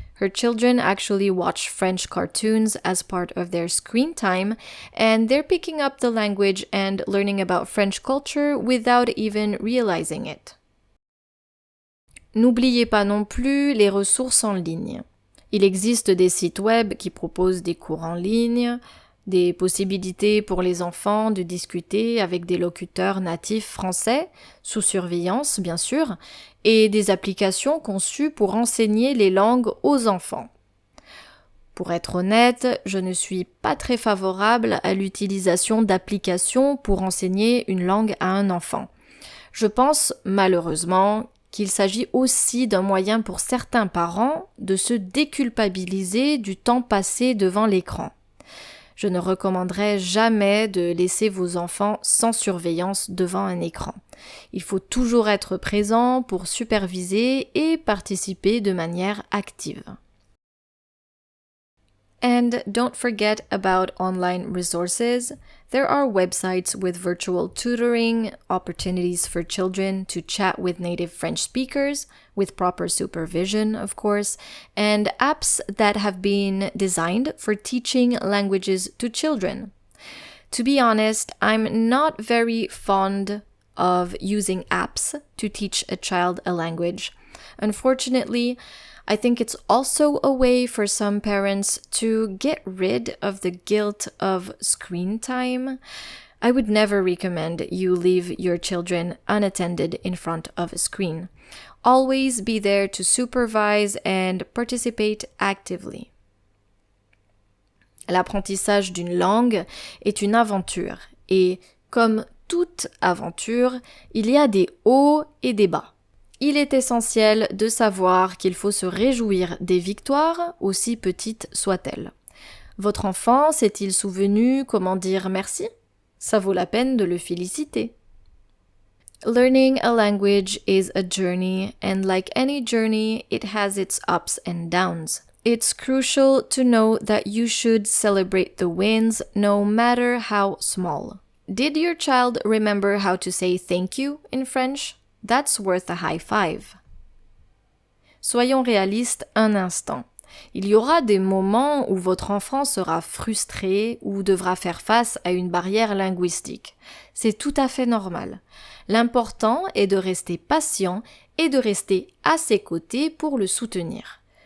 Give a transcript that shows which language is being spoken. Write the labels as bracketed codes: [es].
[en] Her children actually watch French cartoons as part of their screen time, and they're picking up the language and learning about French culture without even realizing it. [fr] N'oubliez pas non plus les ressources en ligne. Il existe des sites web qui proposent des cours en ligne, des possibilités pour les enfants de discuter avec des locuteurs natifs français, sous surveillance bien sûr, et des applications conçues pour enseigner les langues aux enfants. Pour être honnête, je ne suis pas très favorable à l'utilisation d'applications pour enseigner une langue à un enfant. Je pense malheureusement qu'il s'agit aussi d'un moyen pour certains parents de se déculpabiliser du temps passé devant l'écran. Je ne recommanderais jamais de laisser vos enfants sans surveillance devant un écran. Il faut toujours être présent pour superviser et participer de manière active. [en] And don't forget about online resources. There are websites with virtual tutoring, opportunities for children to chat with native French speakers, with proper supervision, of course, and apps that have been designed for teaching languages to children. To be honest, I'm not very fond of using apps to teach a child a language. Unfortunately, I think it's also a way for some parents to get rid of the guilt of screen time. I would never recommend you leave your children unattended in front of a screen. Always be there to supervise and participate actively. [fr] L'apprentissage d'une langue est une aventure et, comme toute aventure, il y a des hauts et des bas. Il est essentiel de savoir qu'il faut se réjouir des victoires, aussi petites soient-elles. Votre enfant s'est-il souvenu comment dire merci? Ça vaut la peine de le féliciter. [en] Learning a language is a journey, and like any journey, it has its ups and downs. It's crucial to know that you should celebrate the wins, no matter how small. Did your child remember how to say thank you in French? That's worth a high five. [fr] Soyons réalistes un instant. Il y aura des moments où votre enfant sera frustré ou devra faire face à une barrière linguistique. C'est tout à fait normal. L'important est de rester patient et de rester à ses côtés pour le soutenir.